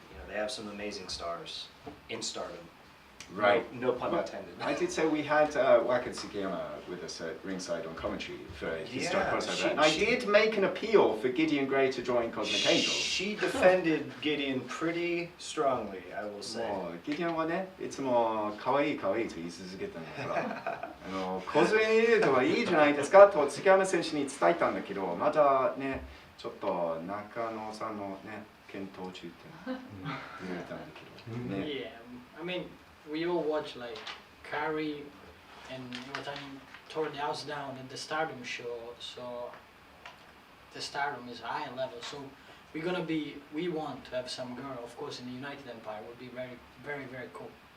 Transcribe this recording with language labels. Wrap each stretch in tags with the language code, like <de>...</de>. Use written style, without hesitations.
<en>You know, they have some amazing stars in Stardom. Right. No pun intended. I did say we had Waka Tsukiyama with us at ringside on commentary for Historic Crossover. And I did make an appeal for Gideon Gray to join Cosmic Angels. She defended Gideon pretty strongly, I will say.</en> <ja>もうギディオンはね、いつも可愛い可愛いと言い続けたんだからコズメに入れるとはいいじゃないですかと月山選手に伝えたんだけど、まだね、ちょっと中野さんのね、検討中って言われたんだけどね。</ja> <en>Yeah, I mean, we all watch like Kari and Iwatani tore the house down at the Stardom show, so the Stardom is high level. So we want to have some girl, of course, in the United Empire would be very, very, very cool.</en>